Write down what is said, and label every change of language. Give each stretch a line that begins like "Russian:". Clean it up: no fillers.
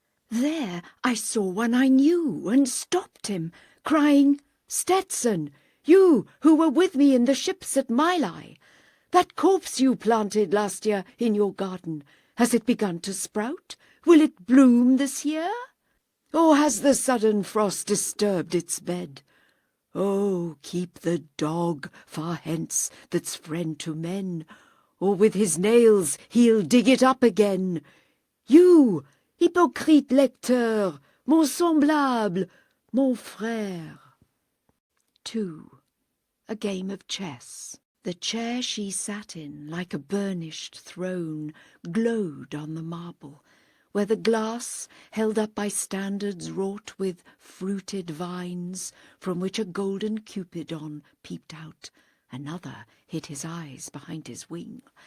English: There I saw one I knew and stopped him, crying, Stetson, you who were with me in the ships at Mylae, that corpse you planted last year in your garden, has it begun to sprout? Will it bloom this year? Or has the sudden frost disturbed its bed? Oh, keep the dog far hence that's friend to men, or with his nails he'll dig it up again. You,
French: hypocrite lecteur, mon semblable, mon frère.
English: 2. A game of chess. The chair she sat in, like a burnished throne, glowed on the marble, where the glass, held up by standards wrought with fruited vines, from which a golden Cupidon peeped out, another hid his eyes behind his wing,